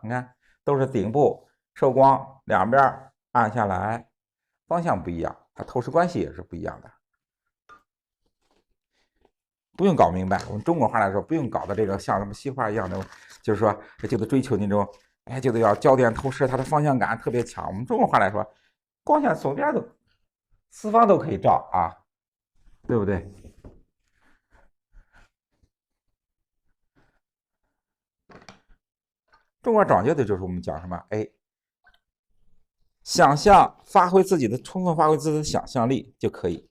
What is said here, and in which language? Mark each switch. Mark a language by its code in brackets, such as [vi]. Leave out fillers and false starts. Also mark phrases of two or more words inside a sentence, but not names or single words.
[zh] 你看，都是頂部受光，兩邊暗下來，方向不一樣，它透视關係也是不一樣的。不用搞明白，我們中國畫來說，不用搞的这個像什麼西畫一樣的，就是說就得追求那種，就得要焦點透視，它的方向感特別強。我們中國畫來說，光線左邊都四方都可以照啊。對不對？中國講究的就是我們講什麼？想象，充分發揮自己的想象力就可以。